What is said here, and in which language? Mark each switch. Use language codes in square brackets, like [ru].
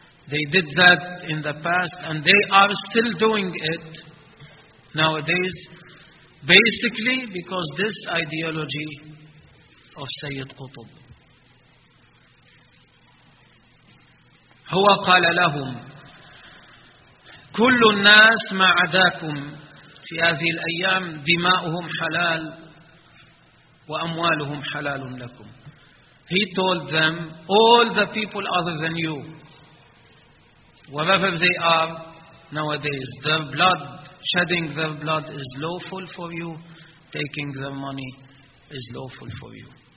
[en] They did that in the past and they are still doing it nowadays, basically because this ideology of Sayyid Qutb. [ar] هو قال لهم كل الناس ما عداكم في هذه الأيام دماؤهم حلال وأموالهم حلال لكم. [en] He told them, all the people other than you, whatever they are nowadays, their blood, shedding their blood is lawful for you, taking their money is lawful for you.